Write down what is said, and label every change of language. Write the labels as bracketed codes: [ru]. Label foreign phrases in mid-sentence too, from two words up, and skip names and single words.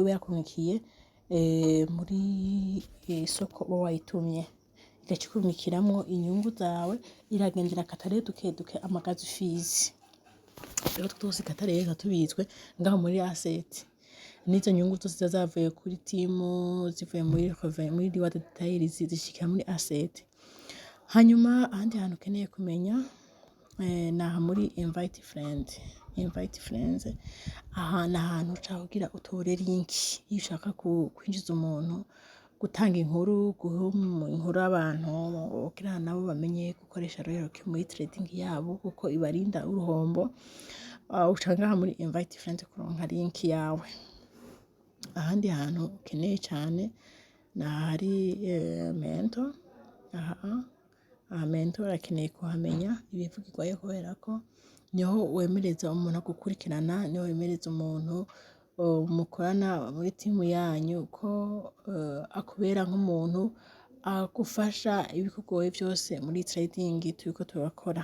[rn] iba yakurungikiye muri soko uba wayitumye igacikurumikiramwo inyungu zawe iragendera katare duke amagazi fees rero twose katare tubizwe ngaho muri asset nizo nyungu zose zavuye kuri timu zivuye muri [en] reward details [rn] zishikira muri asset hanyuma ahandi hantu ukeneye kumenya naha muri [en] invite friend invite friends. [rn] Aha ni ahantu uca kugira utore link iyo ushaka kwinjiza umuntu, gutanga inkuru, guha inkuru abantu kugira nabo bamenye gukoresha Royal Q muri trading yabo kuko ibarinda uruhombo. Uca ngaha muri [en] invite friends [rn] kuronka link yawe. Ahandi hantu ukeneye cyane ni ahari mento. Mento arakeneye kuhamenya ibivugirwayo kubera ko niho wemereza umuntu gukurikirana, niho wemereza umuntu mukorana muri timu yanyu ko akubera nk'umuntu agufasha ibikugoye byose muri trading turiko turakora.